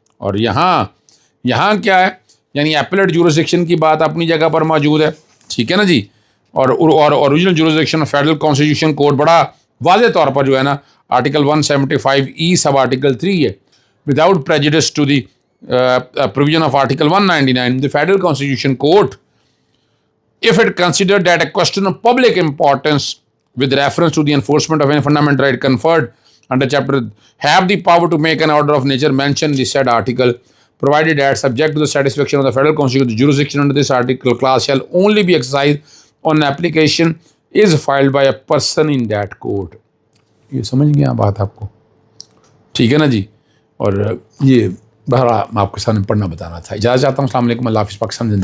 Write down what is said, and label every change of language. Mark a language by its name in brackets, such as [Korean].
[Urdu] اور یہاں کیا ہے، یعنی ایپلیٹ جورسڈکشن کی بات اپنی جگہ پر موجود ہے، ٹھیک ہے نا جی. اور original jurisdiction of federal constitution code بڑا واضح طور پر جو ہے نا آرٹیکل 175(e) سب آرٹیکل 3 ہے. [English] Without prejudice to the provision of Article 199, the Federal Constitution Court, if it considered that a question of public importance with reference to the enforcement of any fundamental right conferred under chapter, have the power to make an order of nature mentioned in the said article, provided that subject to the satisfaction of the Federal Constitution, the jurisdiction under this article class shall only be exercised on application is filed by a person in that court. [Urdu] یہ سمجھ گئے بات آپ کو؟ ٹھیک ہے نا جی. اور یہ بہرحال آپ کے سامنے پڑھنا بتانا تھا. اجازت چاہتا ہوں. السلام علیکم. اللہ حافظ. پاکستان زندہ باد.